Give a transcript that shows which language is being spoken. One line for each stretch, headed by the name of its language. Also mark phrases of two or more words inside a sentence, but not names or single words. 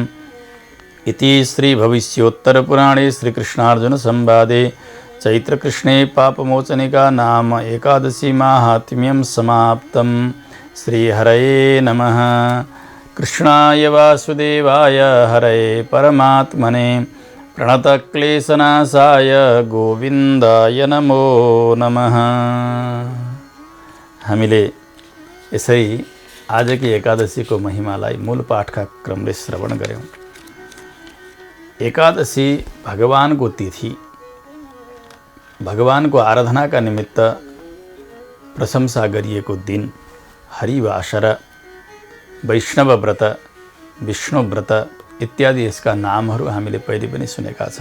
Sanskrit: इति श्रीभविष्योत्तरपुराणे श्रीकृष्णार्जुनसंवादे चैत्रकृष्णे पापमोचनिका नाम एकादशी माहात्म्यं समाप्तं। श्रीहरये नमः। कृष्णाय वासुदेवाय हरये परमात्मने प्रणतक्लेशनाशाय गोविन्दाय नमो नमः।
Nepali: हामीले यसरी आजकी एकादशीको महिमालाई मूल पाठका क्रमले श्रवण गऱ्यौँ। एकादशी भगवानको तिथि, भगवानको आराधनाका निमित्त प्रशंसा गरिएको दिन, हरिवासर, वैष्णव व्रत, विष्णु व्रत इत्यादि यसका नामहरू हामीले पहिले पनि सुनेका छौँ।